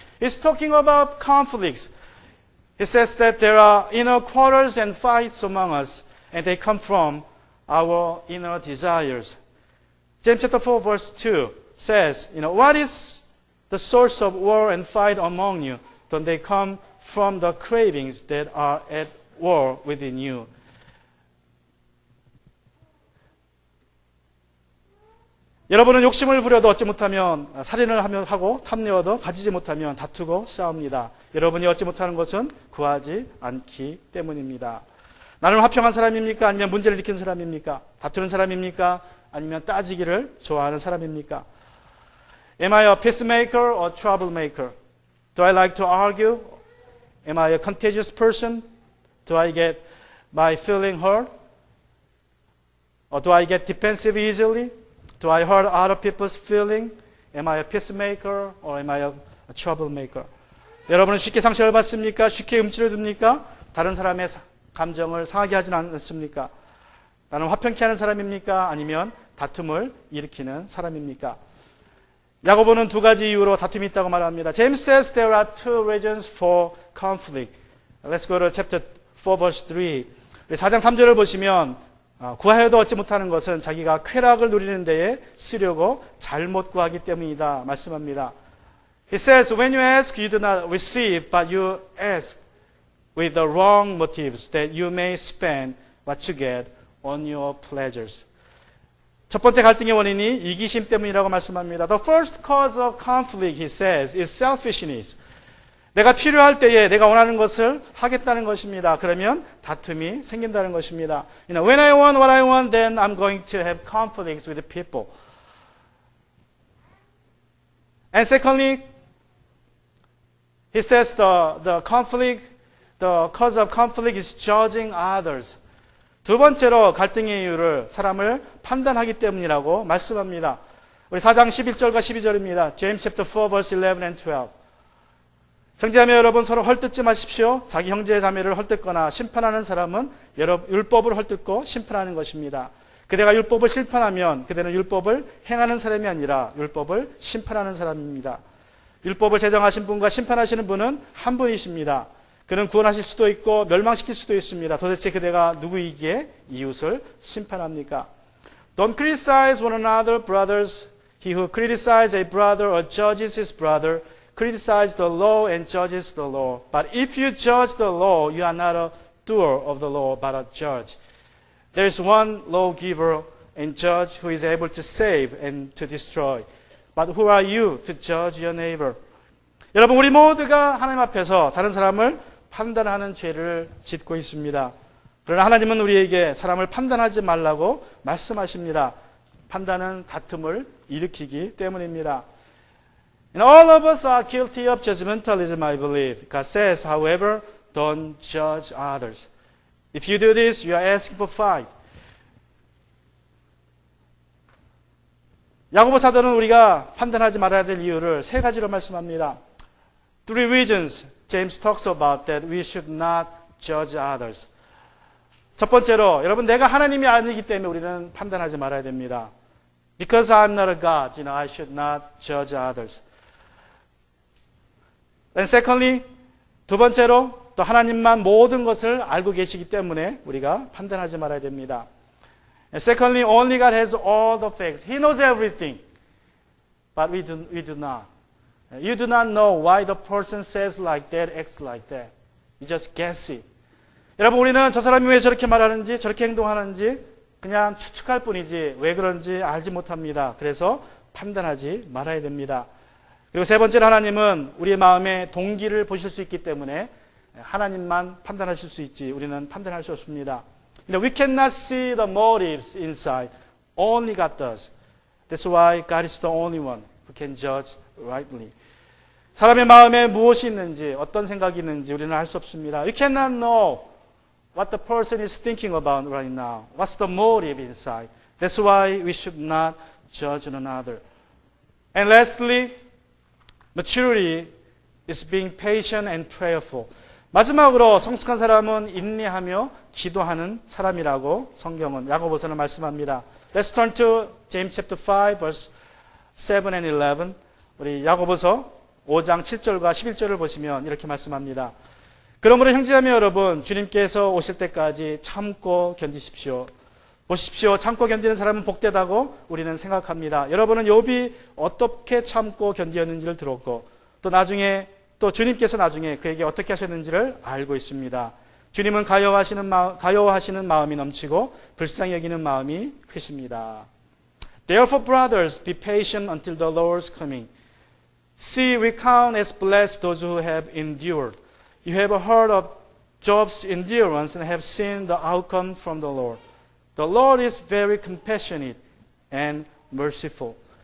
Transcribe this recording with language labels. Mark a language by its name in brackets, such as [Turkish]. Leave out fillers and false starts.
[English] He's talking about conflicts. He says that there are inner quarrels and fights among us, and they come from our inner desires. James chapter 4 verse 2 says, what is the source of war and fight among you? Don't they come from the cravings that are at war within you? [Korean] 여러분은 욕심을 부려도 얻지 못하면 살인을 하고 탐내어도 가지지 못하면 다투고 싸웁니다. 여러분이 얻지 못하는 것은 구하지 않기 때문입니다. 나는 화평한 사람입니까? 아니면 문제를 일으키는 사람입니까? 다투는 사람입니까? 아니면 따지기를 좋아하는 사람입니까? [English] Am I a peacemaker or troublemaker? Do I like to argue? Am I a contagious person? Do I get my feeling hurt? Or do I get defensive easily? Do I hurt other people's feeling? Am I a peacemaker or am I a troublemaker? [Korean] 여러분은 쉽게 상처를 받습니까? 쉽게 음치를 듭니까? 다른 사람의 감정을 상하게 하진 않습니까? 나는 화평케 하는 사람입니까? 아니면 다툼을 일으키는 사람입니까? 야고보는 두 가지 이유로 다툼이 있다고 말합니다. [English] James says there are two reasons for conflict. Let's go to chapter 4 verse 3. [Korean] 4장 3절을 보시면 구하여도 얻지 못하는 것은 자기가 쾌락을 누리는 데에 쓰려고 잘못 구하기 때문이다 말씀합니다. [English] He says, when you ask, [Korean] you do not receive, but you ask [English] with the wrong motives that you may spend what you get on your pleasures. [Korean] 첫 번째 갈등의 원인이 이기심 때문이라고 말씀합니다. [English] The first cause of conflict, he says, is selfishness. [Korean] 내가 필요할 때에 내가 원하는 것을 하겠다는 것입니다. 그러면 다툼이 생긴다는 것입니다. [English] When I want what I want, then I'm going to have conflicts with people. And secondly, he says the cause of conflict is judging others. [Korean] 두 번째로 갈등의 이유를 사람을 판단하기 때문이라고 말씀합니다. 우리 4장 11절과 12절입니다. [English] James chapter 4 verse 11 and 12. [Korean] 형제자매 여러분 서로 헐뜯지 마십시오. 자기 형제 자매를 헐뜯거나 심판하는 사람은 율법을 헐뜯고 심판하는 것입니다. 그대가 율법을 심판하면 그대는 율법을 행하는 사람이 아니라 율법을 심판하는 사람입니다. 율법을 제정하신 분과 심판하시는 분은 한 분이십니다. 그는 구원하실 수도 있고 멸망시킬 수도 있습니다. 도대체 그대가 누구이기에 이웃을 심판합니까? [English] Don't criticize one another, brothers. He who criticizes a brother or judges his brother criticizes the law and judges the law. But if you judge the law, you are not a doer of the law, but a judge. There is one lawgiver and judge who is able to save and to destroy. But who are you to judge your neighbor? [Korean] 여러분, 우리 모두가 하나님 앞에서 다른 사람을 판단하는 죄를 짓고 있습니다. 그러나 하나님은 우리에게 사람을 판단하지 말라고 말씀하십니다. 판단은 다툼을 일으키기 때문입니다. [English] And all of us are guilty of judgmentalism, I believe. God says, however, don't judge others. If you do this, you are asking for fight. [Korean] 야고보 사도는 우리가 판단하지 말아야 될 이유를 세 가지로 말씀합니다. [English] Three reasons James talks about that we should not judge others. [Korean] 첫 번째로, 여러분, 내가 하나님이 아니기 때문에 우리는 판단하지 말아야 됩니다. [English] Because I'm not a God, I should not judge others. And secondly, [Korean] 두 번째로, 또 하나님만 모든 것을 알고 계시기 때문에 우리가 판단하지 말아야 됩니다. [English] And secondly, only God has all the facts. He knows everything. But we do not. You do not know why the person says like that, acts like that. You just guess it. [Korean] 여러분, 우리는 저 사람이 왜 저렇게 말하는지, 저렇게 행동하는지 그냥 추측할 뿐이지 왜 그런지 알지 못합니다. 그래서 판단하지 말아야 됩니다. 그리고 세 번째로 하나님은 우리의 마음의 동기를 보실 수 있기 때문에 하나님만 판단하실 수 있지 우리는 판단할 수 없습니다. [English] We cannot see the motives inside. Only God does. That's why God is the only one who can judge rightly. [Korean] 사람의 마음에 무엇이 있는지, 어떤 생각이 있는지 우리는 알 수 없습니다. [English] We cannot know what the person is thinking about right now. What's the motive inside? That's why we should not judge one another. And lastly, maturity is being patient and prayerful. [Korean] 마지막으로 성숙한 사람은 인내하며 기도하는 사람이라고 성경은 야고보서는 말씀합니다. [English] Let's turn to James chapter 5 verse 7 and 11. [Korean] 우리 야고보서 5장 7절과 11절을 보시면 이렇게 말씀합니다. 그러므로 형제자매 여러분, 주님께서 오실 때까지 참고 견디십시오. 보십시오. 참고 견디는 사람은 복되다고 우리는 생각합니다. 여러분은 욥이 어떻게 참고 견디었는지를 들었고 또 주님께서 나중에 그에게 어떻게 하셨는지를 알고 있습니다. 주님은 가여워하시는 마음이 넘치고 불쌍히 여기는 마음이 크십니다. [English] Therefore, brothers, be patient until the Lord's coming. See, we count as blessed those who have endured. You have heard of Job's endurance and have seen the outcome from the Lord. The Lord is very compassionate and merciful.